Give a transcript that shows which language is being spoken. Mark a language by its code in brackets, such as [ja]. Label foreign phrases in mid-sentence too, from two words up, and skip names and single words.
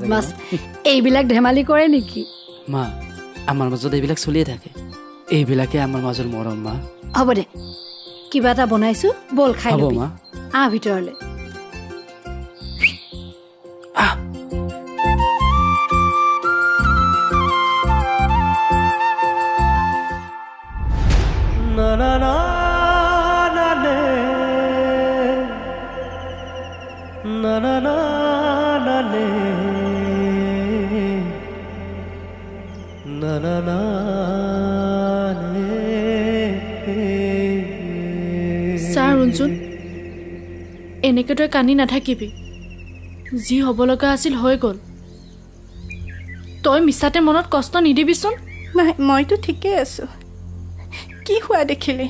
[as] বদমাছ এইবিলাক ধেমালি কৰে নেকি মা আমাৰ মাজত এইবিলাক চলিয়ে থাকে এইবিলাকে আমাৰ মাজৰ মৰম মা হ'ব দে কিবা এটা বনাইছোঁ বল খাই হ'ব ল'বি মা ভিতৰলৈ na na na na ne na na na na ne na na na ছাৰ ৰুণজুন এনেকৈ তই কান্দি নাথাকিবি যি হ'ব লগা আছিল হৈ গ'ল তই মিছাতে মনত কষ্ট নিদিবিচোন নাই মইতো ঠিকেই আছোঁ কি হোৱা দেখিলি